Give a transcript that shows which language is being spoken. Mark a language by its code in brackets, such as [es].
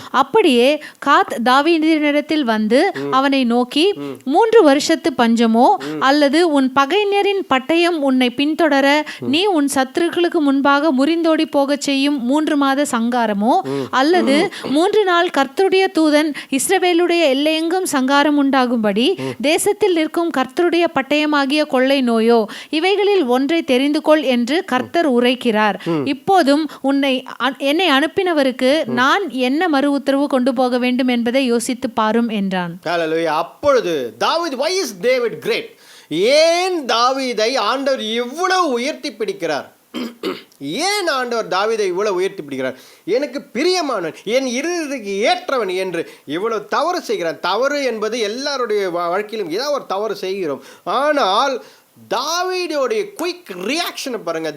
[ta] அப்படியே காத் தாவீதினிடத்தில் வந்து அவனை நோக்கி, 3 வருஷத்து பஞ்சமோ அல்லது உன் பகைஞரின் பட்டயம் உன்னை பின்தொடர நீ உன் சத்துருக்களுக்கு முன்பாக முறிந்தோடி போகச் செய்யும் 3 மாத சங்காரமோ அல்லது 3 நாள் கர்த்தருடைய தூதன் இஸ்ரவேலுடைய எல்லையெங்கும் சங்காரம் உண்டாகும்படி தேசத்தில் நிற்கும் கர்த்தருடைய பட்டயமாகிய கொள்ளை நோயோ, இவைகளில் ஒன்றை தெரிந்து கொள் என்று கர்த்தர் உரைக்கிறார். இப்போதும் என்னை அனுப்பினவருக்கு நான் என்ன மறு உத்தரவு கொண்டு போக வேண்டும் என்பதை யோசித்து பாரும் என்றான். அப்பொழுது [en] தாவீது, why is David great? [ta] ஏன் தாவீதை ஆண்டவர் இவ்வளவு உயர்த்தி பிடிக்கிறார்? ஏன் ஆண்டவர் தாவீதை இவ்வளவு உயர்த்தி பிடிக்கிறார்? எனக்கு பிரியமானவன், என் இருதயத்துக்கு ஏற்றவன் என்று இவ்வளவு தவறு செய்கிறான். தவறு என்பது எல்லாருடைய வாழ்க்கையிலும் ஏதாவது ஒரு தவறு செய்கிறோம். ஆனால் தாவீதுடைய குயிக் ரியாக்ஷனை பாருங்க.